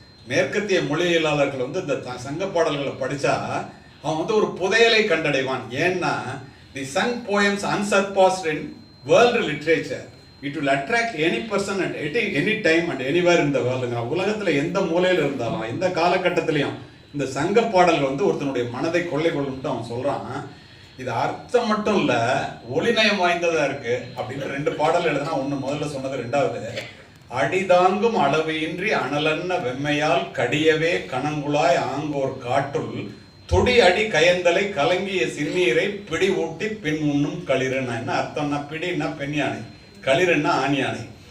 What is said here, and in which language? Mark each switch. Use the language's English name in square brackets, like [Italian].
[Tamil] மேற்கத்திய மொழியியலாளர்கள் இந்த சங்க பாடல்களை படிச்சா அவன் ஒரு புதையலை கண்டடைவான். [English] ஏன்னா the sung poems unsurpassed in world literature, it will attract any person at any time and anywhere in the world. [Tamil] உலகத்துல எந்த மூலையில இருந்தாலும் எந்த காலகட்டத்திலையும் இந்த சங்க பாடல்கள் ஒருத்தனுடைய மனதை கொள்ளை கொள்ளும்ட்டு அவன் சொல்றான். இது அர்த்தம் மட்டும் இல்ல, ஒளிநயம் வாய்ந்ததா இருக்கு அப்படின்னு 2 பாடல் எழுதுனா, ஒண்ணு முதல்ல சொன்னது, 2வது அடிதாங்கும் அளவு இன்றி அனலன்ன வெம்மையால் கடியவே கணங்குழாய் ஆங்கோர் காட்டுள் துடி அடி கயந்தலை கலங்கிய சிறுநீரை பிடி ஊட்டி பின் உண்ணும் களிறுன்னா என்ன அர்த்தம்னா, பிடின்னா பெண் யானை, களிறுன்னா ஆண் யானை.